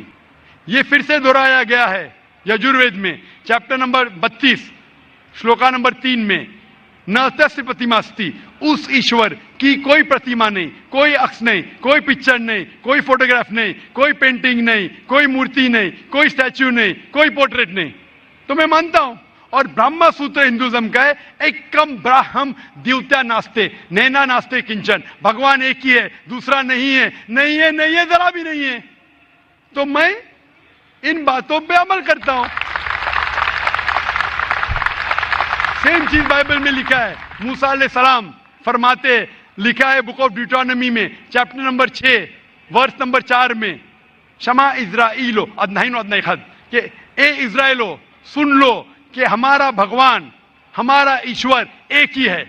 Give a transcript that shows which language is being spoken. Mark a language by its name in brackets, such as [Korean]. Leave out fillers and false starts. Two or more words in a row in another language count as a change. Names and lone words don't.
[Urdu] یہ پھر سے دہرایا گیا ہے یجوروید میں چیپٹر نمبر 32 شلوکا نمبر 3 میں, [Sanskrit] न तस प्रतिमास्ति, [Urdu] اس ایشور کی کوئی پرتیما نہیں, کوئی عکس نہیں, کوئی پکچر نہیں, کوئی فوٹوگراف نہیں, کوئی پینٹنگ نہیں, کوئی مورتی نہیں, کوئی اسٹیچو نہیں, کوئی پورٹریٹ نہیں. تو میں مانتا ہوں. اور برہما سوتر ہندوازم کا ہے, [Sanskrit] एकम् ब्रह्म द्वितीय नास्ते नेना नास्ते किंचन, [Urdu] بھگوان ایک ہی ہے دوسرا نہیں ہے, نہیں ہے, نہیں ہے, ذرا بھی نہیں ہے. تو میں ان باتوں پہ عمل کرتا ہوں. سیم چیز بائبل میں لکھا ہے. موسیٰ علیہ السلام فرماتے, لکھا ہے [English] Book of Deuteronomy [Urdu] میں چیپٹر نمبر 6 ورس نمبر 4 میں, [Hebrew] שמע ישראלו אדונינו ו אדוני אחד, [Urdu] کہ اے اسرائیلو سن لو کہ ہمارا بھگوان ہمارا ایشور ایک ہی ہے.